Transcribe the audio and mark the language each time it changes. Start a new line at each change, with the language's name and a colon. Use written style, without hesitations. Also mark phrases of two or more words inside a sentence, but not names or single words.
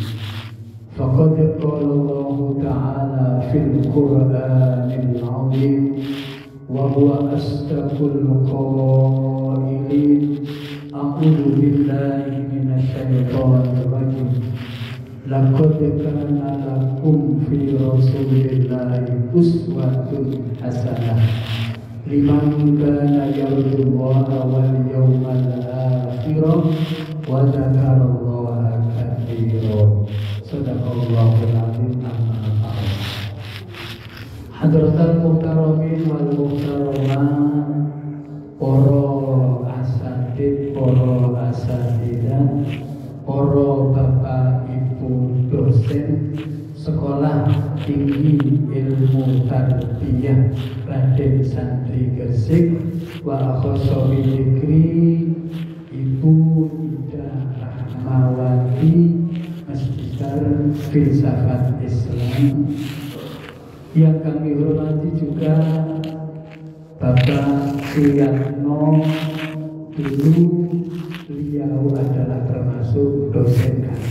Arabic: فقد قال الله تعالى في القرآن العظيم وهو أصدق القائلين. أعوذ بالله من الشيطان الرجيم. لقد كان لكم في رسول الله أسوة حسنة لمن كان يرجو الله واليوم الآخر وذكر الله كثيرا. صدق الله العظيم. أما بعد. حضرة المحترمين والمحترمات,
Indonesian: para asatidz, para asatidzah, para bapak ibu dosen Sekolah Tinggi Ilmu Tarbiyah Raden Santri Gresik,
Arabic: وأخص بذكر
Indonesian: Ibu Ida Rahmawati, Magister Filsafat Islam. Yang kami hormati juga Bapak Suyatno. Dulu beliau adalah termasuk dosen kami.